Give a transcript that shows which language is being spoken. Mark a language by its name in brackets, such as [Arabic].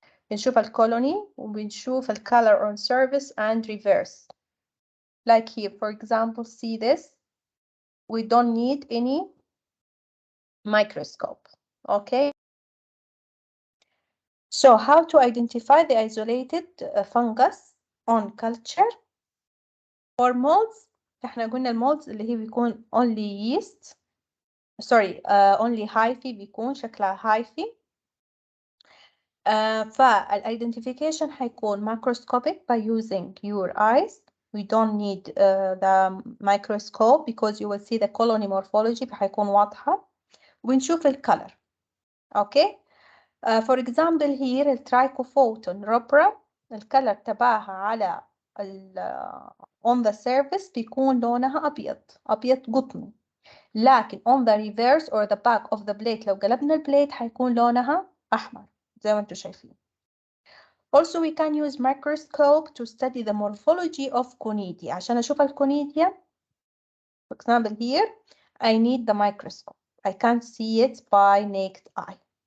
[Arabic] بنشوف الكولوني وبنشوف [English] color on surface and reverse. Like here, for example, see this. We don't need any microscope. Okay. So how to identify the isolated fungus on culture? For molds, [Arabic] احنا قلنا المولدز اللي هي بيكون [English] only yeast. Sorry, only hyphae [Arabic] بيكون شكلها [English] hyphae. فالidentification [Arabic] هيكون [English] microscopic by using your eyes. We don't need the microscope because you will see the colony morphology [Arabic] فهيكون واضحة. ونشوف الcolor. [English] Okay. [Arabic] For example here الترايكوفوتون rubra الcolor تبعها على [English] on the surface [Arabic] بيكون لونها أبيض قطني. لكن [English] on the reverse or the back of the plate [Arabic] لو قلبنا البليت هيكون لونها أحمر زي ما انتم شايفين. [English] Also we can use microscope to study the morphology of conidia. [Arabic] عشان أشوف الكونيديا [English] for example here I need the microscope. I can't see it by naked eye.